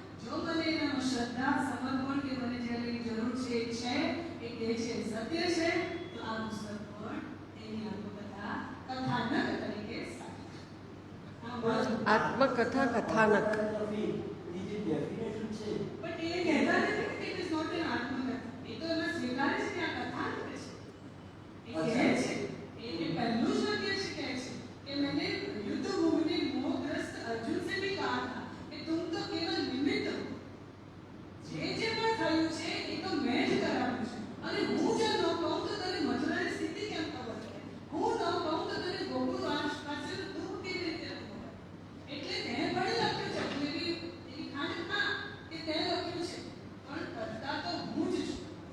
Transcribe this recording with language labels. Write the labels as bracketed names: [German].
[Gujarati] જો મને એનામાં શ્રદ્ધા, સમર્પણ કે મને જેની જરૂર છે એ છે, એ કહે છે સત્ય છે, તો આ પુસ્તક પણ એની આત્મકથા કથાનક તરીકે સાચી છે. આત્મકથા કથાનક. બીજી ડેફિનેશન છે. પણ એ કહેતા નથી કે [English] it is not an [Gujarati] આત્મકથા. એ તો એમાં સ્વીકારે છે કે આ કથાનક છે. એ કહે છે, એ પહેલું જ વાક્ય છે કહે છે કે [Hindi] मैंने युद्ध भूमि में मोहग्रस्त अर्जुन से भी कहा था कि तुम तो केवल निमित्त हो. [Gujarati] જે પણ થયું છે એ તો મેં જ કરાવ્યું છે અને હું જો ન કહું તો તને મથુરાની સ્થિતિ કેમ ખબર પડે? હું ન કહું તો તને ગોકુળ પાસેનું દુઃખ કેવી રીતે ખબર? એટલે તે ભલે લખ્યું છે એવી ખાંડ ના કે તે લખ્યું છે, પણ કરતા તો હું જ છું.